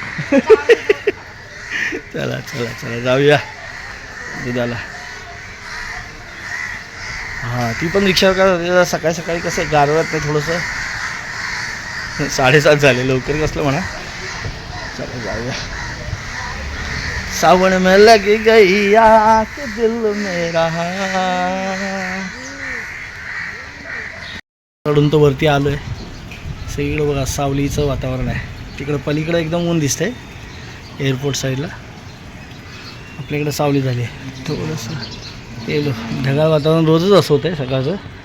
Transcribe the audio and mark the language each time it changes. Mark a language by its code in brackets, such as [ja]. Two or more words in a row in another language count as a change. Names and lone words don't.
[mr] चला चला चला जाऊया दुधाला. हां, ती पण रिक्षावर का सकाळी सकाळी कसं गारव्यात नाही थोडंसं. 7:30 झाले, लवकर कसलं म्हणा. चला जाऊया. [hi] सावन में लगी गई आँख दिल मेरा. [mr] चढून तो वरती आलो आहे. सगळीकडं बघा सावलीचं वातावरण आहे. तिकडं पलीकडं एकदम ऊन दिसतंय एअरपोर्ट साईडला. आपल्याकडं सावली झाली आहे थोडंसं. ते ढगाळ वातावरण रोजच असं होतं आहे सकाळचं.